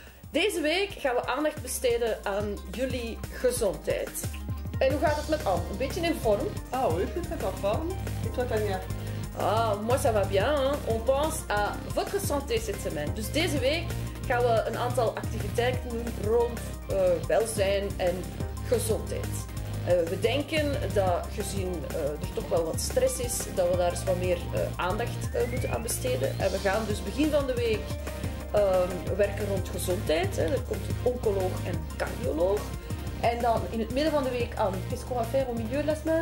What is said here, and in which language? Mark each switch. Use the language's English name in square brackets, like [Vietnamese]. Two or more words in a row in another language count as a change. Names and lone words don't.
[Dutch] Deze week gaan we aandacht besteden aan jullie gezondheid. En hoe gaat het met Anne? Een beetje in vorm? [French] Ah oui, je suis très en forme. Et toi, Tania? Ah, moi ça va bien. Hein? On pense à votre santé cette semaine. [Dutch] Dus deze week gaan we een aantal activiteiten doen rond welzijn en gezondheid. We denken dat gezien er toch wel wat stress is, dat we daar eens wat meer aandacht moeten aan besteden. En we gaan dus begin van de week werken rond gezondheid. Hè. Er komt een oncoloog en een cardioloog. En dan in het midden van de week aan, [French] qu'est-ce qu'on va faire au milieu de la semaine?